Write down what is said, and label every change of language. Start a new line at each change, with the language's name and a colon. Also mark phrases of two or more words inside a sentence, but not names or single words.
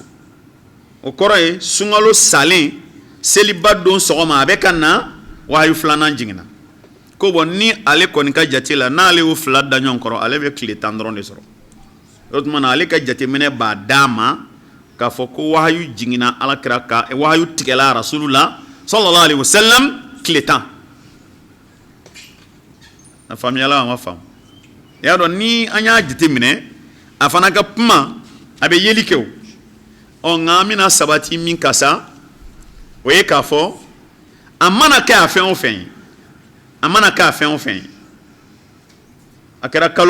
Bambara: o kɔrɔ ye sunkalo salen seliba don sɔgɔma a bɛ ka na wahayu 2nan jiginna ko bon ni ale kɔni ka jate la n'ale y'o 2 da ɲɔgɔn kɔrɔ ale bɛ tile 10 dɔrɔn de sɔrɔ o tuma na ale ka jateminɛ b'a d'a ma k'a fɔ ko wahayu jiginna alakira kan wahayu tigɛla rasulu la
Arabic: صلى الله عليه وسلم
Bambara: tile 10 a faamuyala a ma faamu i y'a dɔn ni an y'a jateminɛ a fana ka kuma a bɛ yeli kɛ o nka an bɛna sabati min ka sa o ye k'a fɔ a mana kɛ a fɛn o fɛn ye a mana kɛ a fɛn o fɛn ye a kɛra kalo